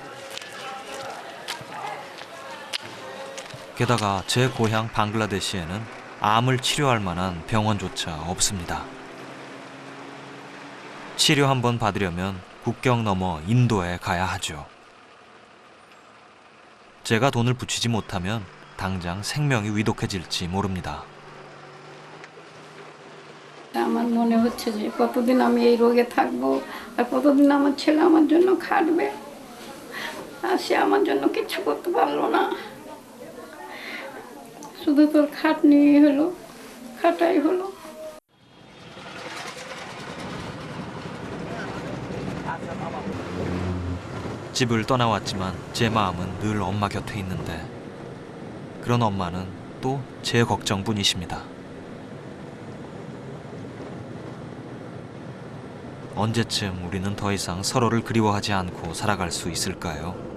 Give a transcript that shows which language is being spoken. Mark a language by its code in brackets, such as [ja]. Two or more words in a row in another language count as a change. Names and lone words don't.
[ko] 게다가 제 고향 방글라데시에는 암을 치료할 만한 병원조차 없습니다. 치료 한번 받으려면 국경 넘어 인도에 가야 하죠. 제가 돈을 붙이지 못하면 당장 생명이 위독해질지 모릅니다. [bn] আমার মনে হচ্ছে যে কতদিন আমি এই রোগে থাকবো আর কতদিন আমার ছেলে আমার জন্য খাটবে আর সে আমার জন্য কিছু করতে পারলো না শুধু তোর খাটনি হলো খাটাই হলো [ko] 집을 떠나왔지만 제 마음은 늘 엄마 곁에 있는데 그런 엄마는 또 제 걱정뿐이십니다. 언제쯤 우리는 더 이상 서로를 그리워하지 않고 살아갈 수 있을까요?